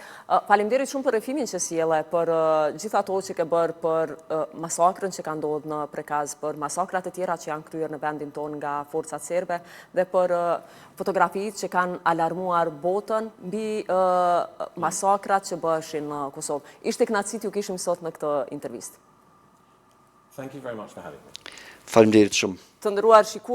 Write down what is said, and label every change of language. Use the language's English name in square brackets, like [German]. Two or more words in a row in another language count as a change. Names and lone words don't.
[Albanian] Faleminderit shumë për refimin që sjelle, për gjithë ato që ke bërë për masakrën që ka ndodhur në Prekaz, për masakrat e tjera që janë kryer në vendin tonë nga forcat serbe dhe për fotografitë që kanë alarmuar botën mbi masakrat që bëheshin në Kosovë. Ishte kënaqësi t'ju kishim sot në këtë intervistë. [English] Thank you very much for having me. [Albanian] Faleminderit shumë. Të nderuar shikues